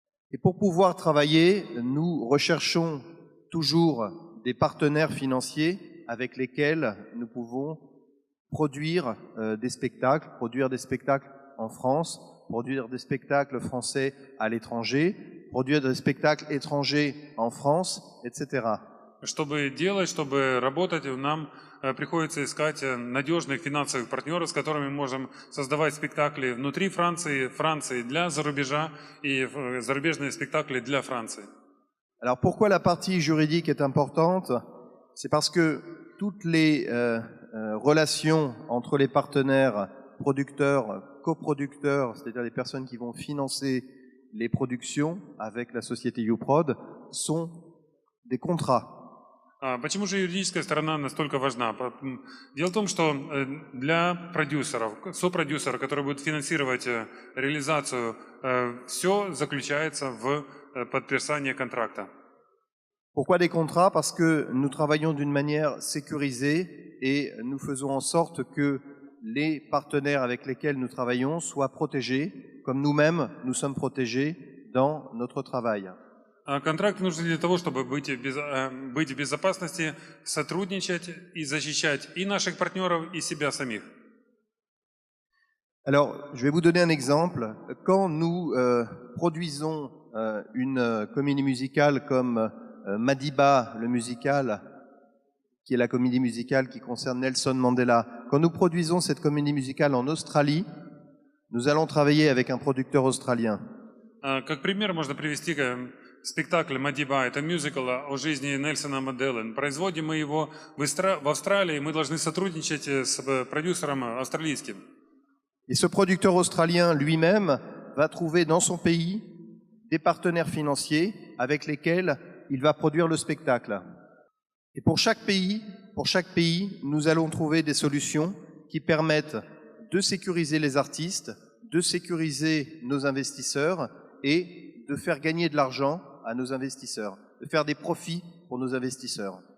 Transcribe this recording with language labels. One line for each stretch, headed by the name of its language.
French: Et pour pouvoir travailler, nous recherchons toujours des partenaires financiers avec lesquels nous pouvons produire des spectacles en France, produire des spectacles français à l'étranger, produire des spectacles étrangers en France, etc.
Russian: Чтобы делать, чтобы работать, нам приходится искать надежных финансовых партнеров, с которыми мы можем создавать спектакли внутри Франции, Франции для зарубежа и зарубежные спектакли для Франции.
French: Alors pourquoi la partie juridique est importante? C'est parce que toutes les relations entre les partenaires, producteurs, coproducteurs, c'est-à-dire les personnes qui vont financer les productions avec la société YouProd, sont des contrats.
Russian: Почему же юридическая сторона настолько важна? Дело в том, что для продюсеров, сопродюсеров, которые будут финансировать реализацию, все заключается в подписании контракта.
French: Pourquoi des contrats? Parce que nous travaillons d'une manière sécurisée et nous faisons en sorte que les partenaires avec lesquels nous travaillons soient protégés, comme nous-mêmes nous sommes protégés dans notre travail.
Russian: Контракт нужен для того, чтобы быть в безопасности, сотрудничать и защищать и наших партнеров, и себя самих.
French: Alors, je vais vous donner un exemple. Quand nous produisons une comédie musicale comme Madiba, le musical, qui est la comédie musicale qui concerne Nelson Mandela. Quand nous produisons cette comédie musicale en Australie, nous allons travailler avec un producteur australien.
Russian: Как пример можно привести спектакль «Мадиба». Это мюзикл о жизни Нельсона Манделы. Производим мы его в Австралии, мы должны сотрудничать с продюсером австралийским.
French: Et ce producteur australien lui-même va trouver dans son pays des partenaires financiers avec lesquels il va produire le spectacle. Et pour chaque pays, nous allons trouver des solutions qui permettent de sécuriser les artistes, de sécuriser nos investisseurs et de faire gagner de l'argent à nos investisseurs, de faire des profits pour nos investisseurs.